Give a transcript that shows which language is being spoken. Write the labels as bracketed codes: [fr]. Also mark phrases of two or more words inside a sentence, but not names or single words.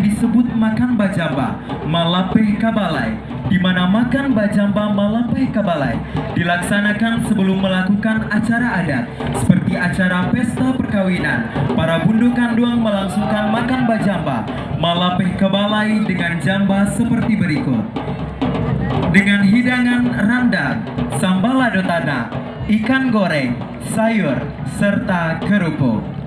[id] disebut makan bajamba Malapeh Kabalai, di mana makan bajamba Malapeh Kabalai dilaksanakan sebelum melakukan acara adat seperti acara pesta perkawinan. Para bundu kanduang melangsungkan makan bajamba Malapeh Kabalai dengan jamba seperti berikut. Dengan hidangan randang, sambalado tanah, ikan goreng, sayur, serta kerupuk.